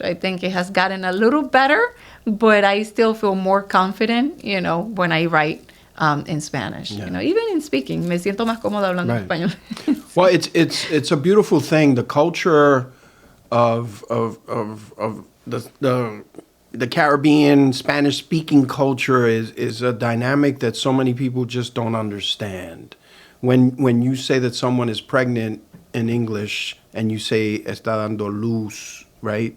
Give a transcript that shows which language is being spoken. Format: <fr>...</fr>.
<en>I think it has gotten a little better, but I still feel more confident, when I write in Spanish. You know, even in speaking,</en> <es>me siento más cómoda hablando español.</es> <en>Well, it's a beautiful thing. The culture of the Caribbean Spanish speaking culture is a dynamic that so many people just don't understand. When you say that someone is pregnant in English and you say</en> <es>está dando luz,</es> <en>right?</en>